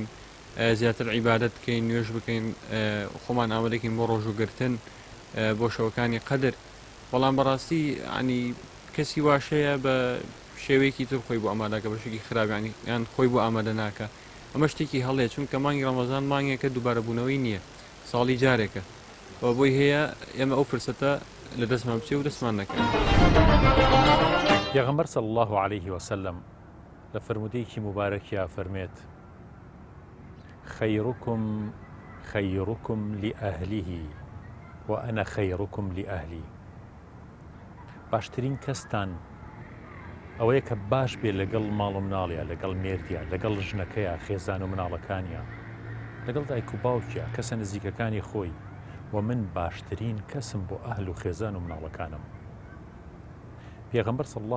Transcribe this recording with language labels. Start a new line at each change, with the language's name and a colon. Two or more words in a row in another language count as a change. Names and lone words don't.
Central Kurdish: زیاتر عیبادەت بکەین نوێژ بکەین خۆمان ئامادەکەین بۆ ڕۆژوگرتن بۆ شەوەکانی قەدر بەڵام بەڕاستی ینی کەسی واشەیە بە شێوەیەکی تر خۆی بۆ ئامادەکە بەشێکی خراپیانی یان خۆی بۆ ئامادە ناکە ئەمە شتێکی هەڵەیە چونکە مانگی ڕەمەزان مانگێکە دووبارەبوونەوەی نییە ساڵی جارێکە بۆی هەیە ئێمە ئەو فرسەتە لە دەستمان بچێ و دەستمان نەکەین پێغەمبەر
Arabic: صلی الله عليه وسلم
Central Kurdish: لە فرمودەیەکی مبارەکیە فەرمێت
Arabic: خيركم لأهله وأنا خيركم لأهلي
Central Kurdish: باشترین کەستان ئەوەیە کە باش بێ لەگەڵ ماڵ و مناڵیە لەگەڵ مێردیە لەگەڵ ژنەکەیە خێزان و مناڵەکانیە لەگەڵ دایک و باوکیە کەسە نزیکەکانی خۆی و من باشترین کەسم بۆ ئەهل و خێزان و مناڵەکانم پێغەمبەر
Arabic: صلی الله